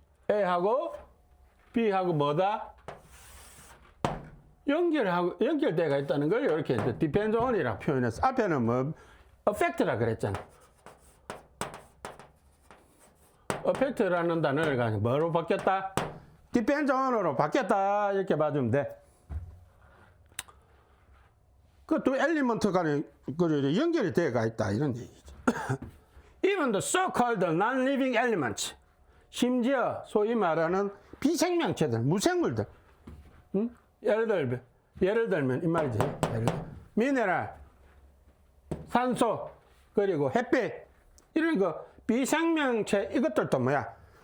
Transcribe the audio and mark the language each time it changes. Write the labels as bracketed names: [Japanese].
[Korean] A하고 B하고 뭐다? 연결되어가 있다는 걸 이렇게 depends on이라고 표현해서 앞에는 뭐 affect라 그랬잖아. affect라는 단어를 가지고 뭐로 바뀌었다? depends on으로 바뀌었다. 이렇게 봐주면 돼. 그 두 엘리먼트 간에 연결이 되어가 있다. 이런 얘기죠. [English] Even the so-called non-living elements. [Korean] 심지어 소위 말하는 비생명체들, 무생물들. 응? 예를 들면 이 말이지. 미네랄, 산소, 그리고 햇빛 이런 거 비생명체 이것들도 뭐야?